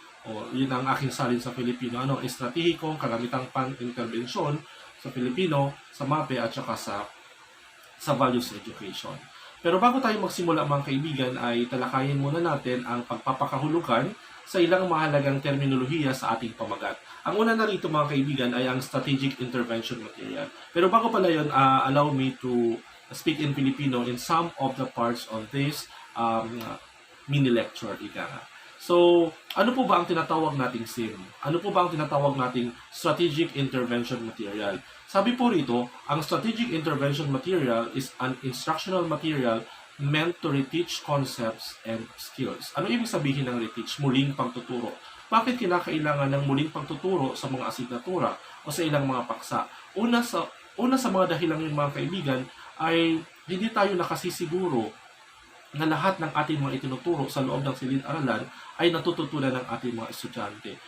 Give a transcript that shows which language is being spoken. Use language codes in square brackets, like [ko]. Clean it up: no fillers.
[tl] O yun ang aking salin sa Filipino, estratehikong kagamitang pang-intervensyon sa Filipino, sa MAPE at saka sa values education. Pero bago tayo magsimula mga kaibigan ay talakayin muna natin ang pagpapakahulugan sa ilang mahalagang terminolohiya sa ating pamagat. Ang una na rito mga kaibigan ay ang strategic intervention material. Pero bago pala yun, [en] allow me to speak in Filipino in some of the parts of this mini lecture. [tl] So, ano po ba ang tinatawag nating SIM? Ano po ba ang tinatawag nating strategic intervention material? Sabi po rito, ang [en] strategic intervention material is an instructional material meant to reteach concepts and skills. [tl] Ano ibig sabihin ng reteach? Muling pagtuturo. Bakit kinakailangan ng muling pagtuturo sa mga asignatura o sa ilang mga paksa? Una sa mga dahilan ng mga kaibigan ay hindi tayo nakasisiguro na lahat ng ating mga itinuturo sa loob ng silid-aralan ay natututunan ng ating mga estudyante.